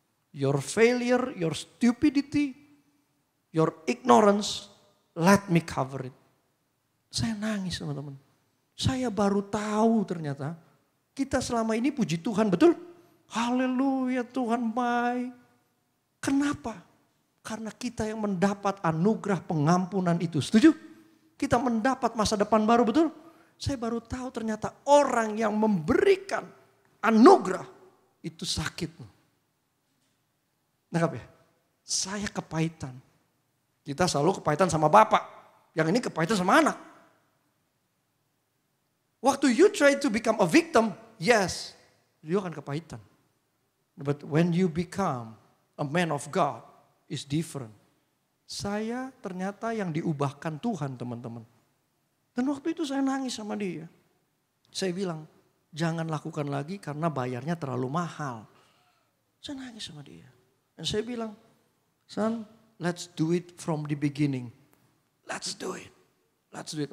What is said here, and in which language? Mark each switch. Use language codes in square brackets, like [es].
[en] Your failure, your stupidity, your ignorance, let me cover it. [id] Saya nangis teman-teman. Saya baru tahu ternyata kita selama ini puji Tuhan, betul? Haleluya, Tuhan baik. Kenapa? Karena kita yang mendapat anugerah pengampunan itu. Setuju? Kita mendapat masa depan baru, betul? Saya baru tahu ternyata orang yang memberikan anugerah itu sakit. Nangkap ya? Saya kepahitan. Kita selalu kepahitan sama bapak. Yang ini kepahitan sama anak. Waktu [en] you try to become a victim, yes, you [id] akan kepahitan. [en] But when you become a man of God, is different. [id] Saya ternyata yang diubahkan Tuhan, teman-teman. Dan waktu itu saya nangis sama dia. Saya bilang, jangan lakukan lagi karena bayarnya terlalu mahal. Saya nangis sama dia. Dan saya bilang, [en] son, let's do it from the beginning. Let's do it. Let's do it.